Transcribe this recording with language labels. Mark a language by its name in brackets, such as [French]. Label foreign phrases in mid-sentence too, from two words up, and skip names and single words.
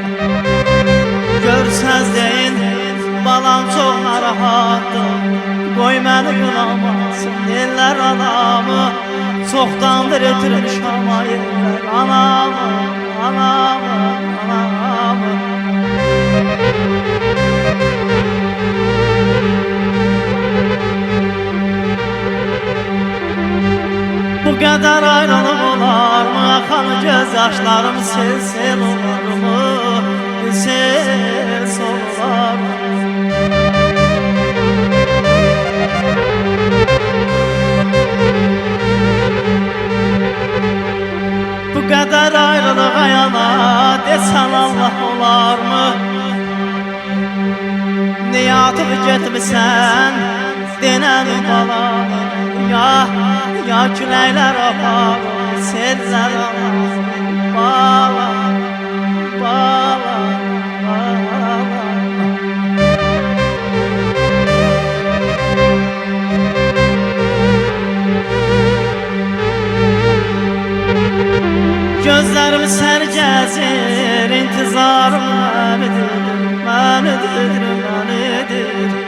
[Azerbaijani] Görsəz deyin, balam çox narahatdır, qoy məni qınamasın eller anamı. Çoxdandır itirmişəm eller anamı, anamı, anamı. [Turkish] Bu kadar ayrılık olar mı? Akan göz yaşlarım sel sel olar mı? Sel olar mı? Bu kadar ayrılığa yana desen Allah olar mı? Niye atıp gitmişsen denen bana? [Azerbaijani] Ya küləklər aparır, sellər aparır, bala, bala, bala. Gözlərim sərgəzir, intizarım mənidir, mənidir, mənidir.